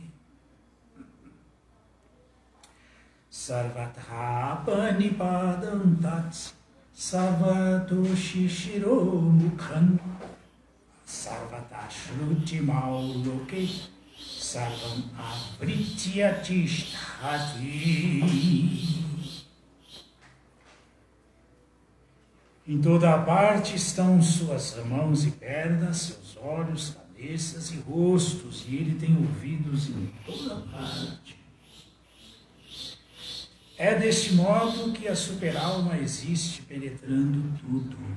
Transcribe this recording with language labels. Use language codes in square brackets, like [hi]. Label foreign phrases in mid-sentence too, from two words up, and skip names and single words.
[sa] Sarvatra Panipadam Tats Sarvato Shishiro Mukhan Sarvata shrutimau loke sarvam avritya tishtati. [pt] Em toda parte estão suas mãos e pernas, seus olhos, cabeças e rostos, e ele tem ouvidos em toda parte. É deste modo que a superalma existe, penetrando tudo.